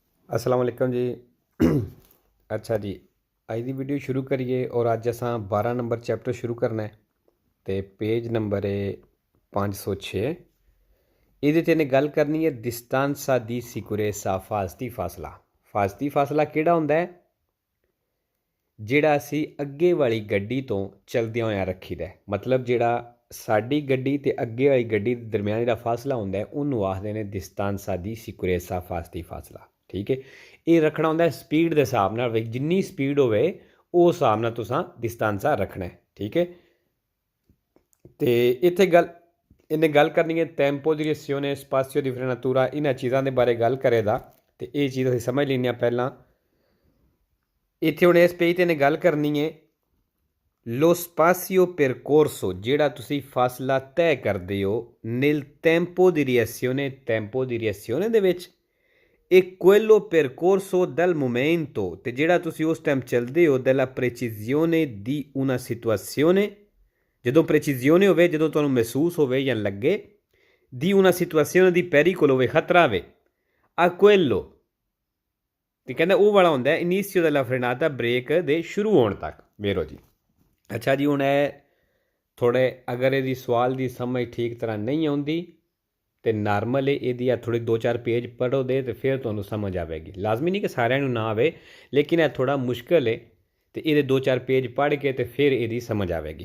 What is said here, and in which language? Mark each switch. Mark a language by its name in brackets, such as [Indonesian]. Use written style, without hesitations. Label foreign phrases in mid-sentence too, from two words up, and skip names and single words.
[Arabic] السلام عليكم जी। [Punjabi] ਅੱਛਾ ਜੀ, ਅੱਜ ਦੀ ਵੀਡੀਓ ਸ਼ੁਰੂ ਕਰੀਏ ਔਰ ਅੱਜ ਅਸਾਂ 12 ਨੰਬਰ ਚੈਪਟਰ ਸ਼ੁਰੂ ਕਰਨਾ ਹੈ ਤੋ ਪੇਜ ਨੰਬਰ ਹੈ 506। ਇਹਦੇ 'ਚ ਇਹਨੇ ਗੱਲ ਕਰਨੀ ਹੈ [Italian] distanza di sicurezza [Punjabi] ਹਿਫਾਜ਼ਤੀ ਫਾਸਲਾ। ਹਿਫਾਜ਼ਤੀ ਫਾਸਲਾ ਕਿਹੜਾ ਹੁੰਦਾ ਹੈ? ਜਿਹੜਾ ਅਸੀਂ ਅੱਗੇ ਵਾਲੀ ਗੱਡੀ ਤੋਂ ਚਲਦਿਆਂ ਹੋਇਆਂ ਰੱਖੀਦਾ ਹੈ। ਮਤਲਬ ਜਿਹੜਾ ਸਾਡੀ ਗੱਡੀ ਤੇ ਅੱਗੇ ਵਾਲੀ ਗੱਡੀ ਦੇ ਦਰਮਿਆਨ ਜਿਹੜਾ ਫਾਸਲਾ ਹੁੰਦਾ ਹੈ ਉਹਨੂੰ ਆਖਦੇ ਨੇ [Italian] distanza di sicurezza [Punjabi] ਹਿਫਾਜ਼ਤੀ ਫਾਸਲਾ। ਠੀਕ ਹੈ, ਇਹ ਰੱਖਣਾ ਹੁੰਦਾ ਸਪੀਡ ਦੇ ਹਿਸਾਬ ਨਾਲ। ਜਿੰਨੀ ਸਪੀਡ ਹੋਵੇ ਉਸ ਹਿਸਾਬ ਨਾਲ ਤੁਸੀਂ distanza ਰੱਖਣਾ ਹੈ। ਠੀਕ ਹੈ, ਤੇ ਇੱਥੇ ਇਹਨੇ ਗੱਲ ਕਰਨੀ ਹੈ [Italian] tempo di reazione spazio di frenatura. [Punjabi] ਇਹਨਾਂ ਚੀਜ਼ਾਂ ਦੇ ਬਾਰੇ ਗੱਲ ਕਰੇਗਾ ਤੇ ਇਹ ਚੀਜ਼ ਅਸੀਂ ਸਮਝ ਲੈਂਦੇ ਹਾਂ ਪਹਿਲਾਂ। ਇੱਥੇ ਹੁਣ ਇਸ ਪੇਜ 'ਤੇ ਇਹਨੇ ਗੱਲ ਕਰਨੀ ਹੈ [Italian] lo spazio percorso, [Punjabi] ਜਿਹੜਾ ਤੁਸੀਂ ਫਾਸਲਾ ਤੈਅ ਕਰਦੇ ਹੋ [Italian] nel tempo di reazione, tempo di reazione [Punjabi] ਦੇ ਵਿੱਚ। [Italian] ਇਹ quello percorso dal momento, [Punjabi] ਤੇ ਜਿਹੜਾ ਤੁਸੀਂ ਉਸ ਟਾਈਮ ਚੱਲਦੇ ਹੋ [Italian] della precisione di una situazione, [Punjabi] ਜਦੋਂ ਪ੍ਰੈਚੀਜ਼ਿਓਨੇ ਹੋਵੇ, ਜਦੋਂ ਤੁਹਾਨੂੰ ਮਹਿਸੂਸ ਹੋਵੇ ਜਾਂ ਲੱਗੇ ਦੀ [Italian] una situazione di pericolo [Punjabi] ਹੋਵੇ, ਖਤਰਾ ਹੋਵੇ, [Italian] a quello [Punjabi] ਤੇ ਕਹਿੰਦਾ ਉਹ ਵਾਲਾ ਹੁੰਦਾ [Italian] inizio della frenata, [Punjabi] ਬ੍ਰੇਕ ਦੇ ਸ਼ੁਰੂ ਹੋਣ ਤੱਕ। ਵੇਰੋ ਜੀ। ਅੱਛਾ ਜੀ, ਹੁਣ ਇਹ ਥੋੜ੍ਹੇ ਅਗਰ ਇਹਦੀ ਸਵਾਲ ਦੀ ਸਮਝ ਠੀਕ ਤਰ੍ਹਾਂ ਨਹੀਂ ਆਉਂਦੀ ਤੇ ਨਾਰਮਲ ਹੈ ਇਹਦੀ, ਆ ਥੋੜ੍ਹੇ 2-4 ਪੇਜ ਪੜ੍ਹੋ ਦੇ ਤੇ ਫਿਰ ਤੁਹਾਨੂੰ ਸਮਝ ਆਵੇਗੀ। ਲਾਜ਼ਮੀ ਨਹੀਂ ਕਿ ਸਾਰਿਆਂ ਨੂੰ ਨਾ ਆਵੇ, ਲੇਕਿਨ ਇਹ ਥੋੜ੍ਹਾ ਮੁਸ਼ਕਿਲ ਹੈ ਤੇ ਇਹਦੇ 2-4 ਪੇਜ ਪੜ੍ਹ ਕੇ ਤੇ ਫਿਰ ਇਹਦੀ ਸਮਝ ਆਵੇਗੀ।